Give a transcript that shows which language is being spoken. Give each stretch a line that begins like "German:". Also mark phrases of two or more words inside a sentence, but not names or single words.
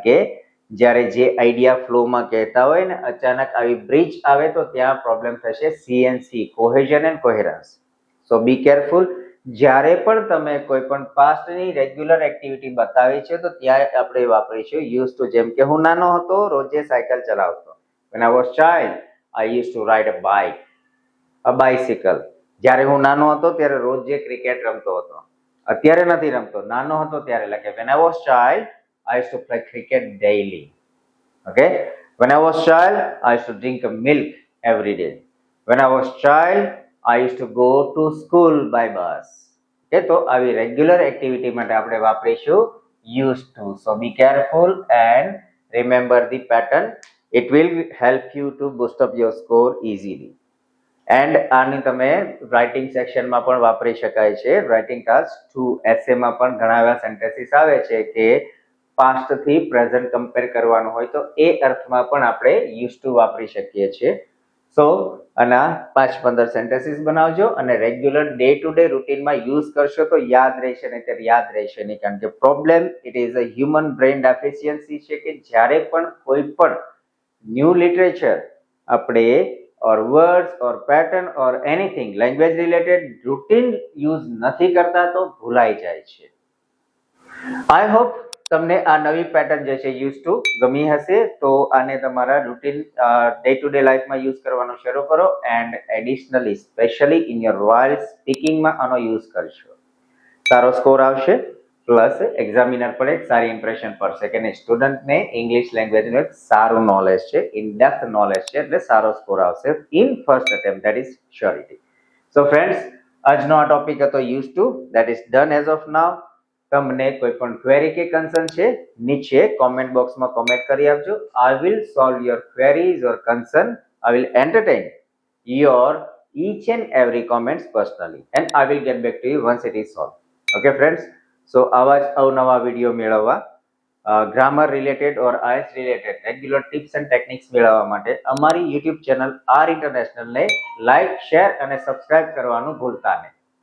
Gujarati: કારણ કે જ્યારે જે
English: idea flow
Gujarati: કહેતા હોય ને અચાનક આવી બ્રિજ આવે તો ત્યાં પ્રોબ્લેમ થશે
English: CNC, cohesion and coherence. so be careful.
Gujarati: જ્યારે પણ તમે કોઈ પણ
English: past regular activity
Gujarati: બતાવી છે તો ત્યાં આપણે વાપરીશું
English: use to.
Gujarati: જેમ કે હું નાનો હતો રોજે સાયકલ ચલાવતો.
English: When I was child, I used to ride a bicycle.
Gujarati: જ્યારે હું નાનો હતો ત્યારે રોજે ક્રિકેટ રમતો હતો. અત્યારે નથી રમતો, નાનો હતો ત્યારે. એટલે કે
English: when I was child, I used to play cricket daily. Okay? When I was child, I used to drink milk every day. When I was child, I used to go to school by bus.
Gujarati: Okay? તો આવી
English: regular activity
Gujarati: માટે આપણે વાપરીશું
English: used to. So be careful and remember the pattern. It will help you to boost up your score easily.
Gujarati: એન્ડ આની તમે
English: writing section
Gujarati: પણ વાપરી શકાય છે.
English: writing task 2 essay
Gujarati: પણ ઘણા એવા સેન્ટેન્સીસ આવે છે કે પાસ્ટ થી
English: present compare
Gujarati: કરવાનું હોય તો એ અર્થમાં પણ આપણે
English: use to
Gujarati: વાપરી શકીએ છીએ. સો આના 5-15 સેન્ટેન્સીસ બનાવજો અને
English: regular day to day routine use
Gujarati: કરશો તો યાદ રહેશે, નહીં યાદ રહેશે નહીં. કારણ કે
English: problem it is a human brain deficiency
Gujarati: છે કે જ્યારે પણ કોઈ પણ
English: new literature આપણે or words or pattern or anything language related routine use
Gujarati: નથી કરતા તો ભૂલાઈ જાય છે.
English: I hope
Gujarati: તમને આ નવી પેટર્ન જે છે
English: use to
Gujarati: ગમી હશે. તો આને તમારા
English: routine day to day life
Gujarati: યુઝ કરવાનું શરૂ કરો
English: and additionally specially in your voice speaking
Gujarati: આનો યુઝ કરશો. સારો સ્કોર આવશે,
English: plus examiner
Gujarati: પર એક સારી ઇમ્પ્રેશન પડશે કે નહીં સ્ટુડન્ટને
English: English language
Gujarati: એક સારું નોલેજ છે,
English: in depth knowledge
Gujarati: છે, એટલે સારો સ્કોર આવશે
English: in first attempt. that is surety. so friends,
Gujarati: આજનો આ ટોપિક હતો
English: use to. that is done as of now.
Gujarati: તમને કોઈ પણ ક્વેરી કે કન્સર્ન છે નીચે
English: comment box
Gujarati: કોમેન્ટ કરી આપજો.
English: I will solve your queries or concern. I will entertain your each and every comments personally and I will get back to you once it is solved. Okay friends, so
Gujarati: આવા જ અવનવા વિડીયો મેળવવા,
English: grammar related or IELTS related regular tips and techniques
Gujarati: મેળવવા માટે અમારી
English: YouTube channel
Gujarati: આર ઇન્ટરનેશનલને
English: like, share
Gujarati: અને સબસ્ક્રાઇબ કરવાનું ભૂલતા નહીં.